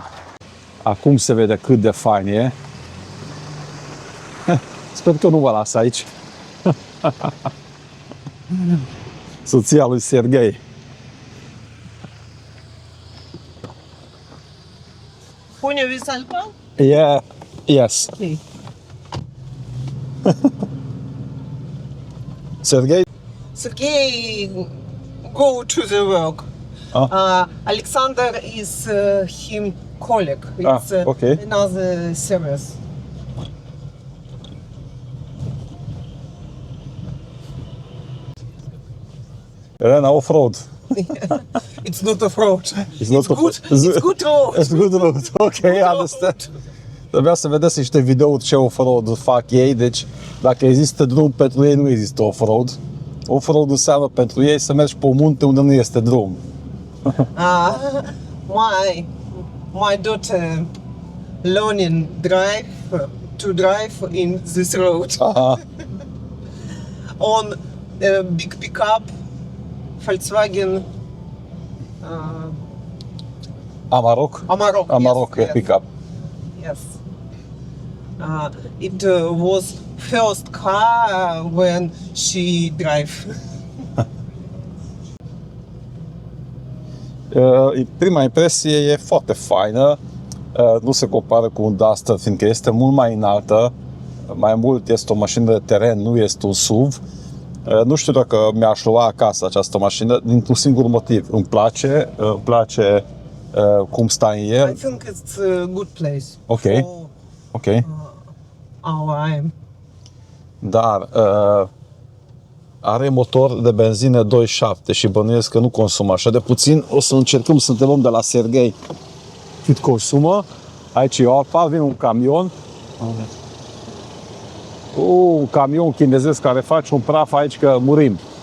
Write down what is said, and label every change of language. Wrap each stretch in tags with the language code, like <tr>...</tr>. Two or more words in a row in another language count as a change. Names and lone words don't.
<ro>Acum se vede cât de fain e. Sper că nu vă las aici. Soția lui Serghei.</ro> <en>Ponia with Alpal? Yeah, yes. Okay. Serghei? Sergey, go to the work. Alexander is him colleague. It's okay. another service. Elena, off-road. It's not off-road. It's not good. It's good road. It's good road. Ok, understand.</en> <ro>Trebuia să vedeți niște videouri ce off-road fac ei, deci dacă există drum pentru ei, nu există off-road. Off-road înseamnă pentru ei să mergi pe o munte unde nu este drum.</ro> <en>My daughter learning to drive in this road. On a big pickup, Volkswagen Amarok? Amarok, yes. Pickup. Yes. It was first car when she drive.</en> <ro>Prima impresie e foarte faină. Nu se compară cu un Duster, fiindcă este mult mai înaltă. Mai mult este o mașină de teren, nu este un SUV. Nu știu dacă mi-aș lua acasă această mașină, dintr-un singur motiv. Îmi place cum stă în el.</ro> <en>I think it's a good place. Ok. Ok. Our aim.</en> <ro>Dar are motor de benzină 2.7 și bănuiesc că nu consumă așa de puțin. O să încercăm să întrebăm de la Serghei cât consumă. Aici e o Alfa, vine un camion. Un camion chinezesc care face un praf aici că murim.</ro>